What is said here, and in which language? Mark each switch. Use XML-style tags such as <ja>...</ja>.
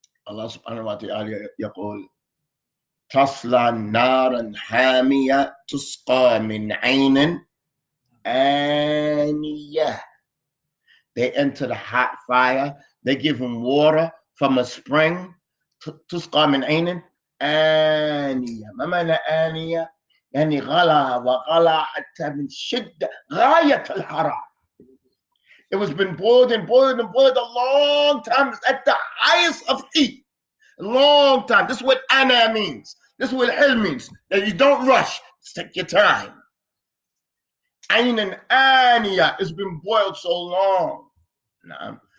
<ar>الله سبحانه وتعالى يقول تصلى نارا حامية تسقى من عين آنية.</ar> <en>They enter the hot fire. They give them water from a spring.</en> <ar>تسقى من عين آنية. ما معنى آنية؟ يعني غلى وغلى حتى من شدة غاية الحرارة.</ar> <en>It was been boiled and boiled and boiled a long time at the highest of heat. A long time. This is what ana means. This is what hil means. That you don't rush. Just take your time. Ain and aniya, it's been boiled so long. Nah.</en>